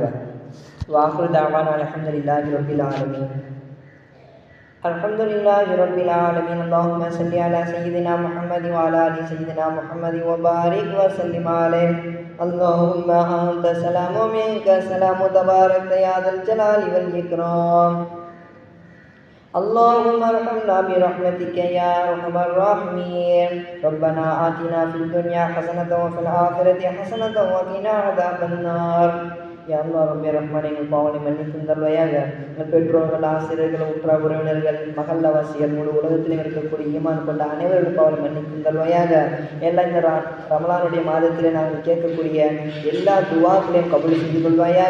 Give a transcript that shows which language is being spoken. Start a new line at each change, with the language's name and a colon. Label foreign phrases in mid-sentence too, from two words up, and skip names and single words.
Arabic: وآخر دعوانا الحمد لله رب العالمين. الحمد لله رب العالمين. اللهم صل على سيدنا محمد وعلى آل سيدنا محمد وبارك وسلم عليه. اللهم أنت السلام ومنك السلام تباركت يا ذا الجلال والإكرام. اللهم ارحمنا برحمتك يا ارحم الراحمين. ربنا آتنا في الدنيا حسنة وفي الآخرة حسنة وقنا عذاب النار.
Tamil: யா அல்லாஹ் ரப்பே ரஹ்மானே, எங்கள் பாவனை மன்னித்து தருவாயாக. எங்கள் பெற்றோர்கள், ஆசிரியர்கள், உற்றார் உறவினர்கள், மகல்லவாசிகள், முழு உலகத்திலும் இருக்கக்கூடிய ஈமான் கொண்ட அனைவர்கள் பாவனை மன்னித்து தருவாயாக. எல்லாம் இந்த ரமலானுடைய மாதத்திலே நாங்கள் கேட்கக்கூடிய எல்லா துவாக்களையும் கபூல் செய்து கொள்வாயாக.